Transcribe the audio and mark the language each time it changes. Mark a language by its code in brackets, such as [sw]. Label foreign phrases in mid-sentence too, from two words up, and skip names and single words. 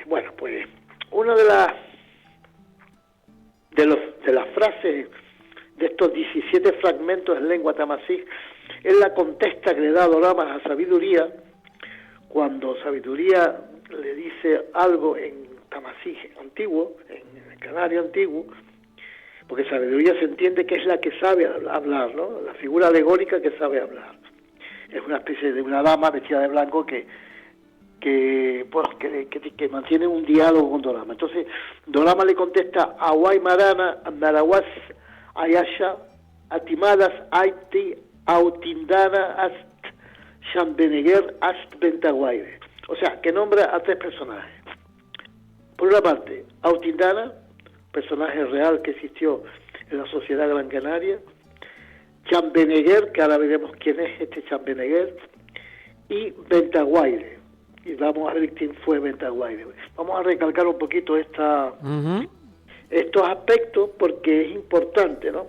[es] Bueno, pues una de las frases de estos 17 fragmentos en lengua tamasí es la contesta que le da Doramas a Sabiduría, cuando Sabiduría le dice algo en tamasí antiguo, en el canario antiguo, porque Sabiduría se entiende que es la que sabe hablar, ¿no? La figura alegórica que sabe hablar. Es una especie de una dama vestida de blanco que mantiene un diálogo con Dorama. Entonces, Dorama le contesta: [gnc] Aguay Marana, Narawas, Ayasha, Atimadas, Aiti, Autindana, Ast, Chambeneguer, Ast, Bentaguaire. [es] O sea, que nombra a 3 personajes. Por una parte, Autindana, personaje real que existió en la sociedad gran canaria; Chambeneguer, que ahora veremos quién es este Chambeneguer; y Bentaguaire. Y vamos a ver quién fue Bentaguaire. Vamos a recalcar un poquito estos aspectos porque es importante, ¿no?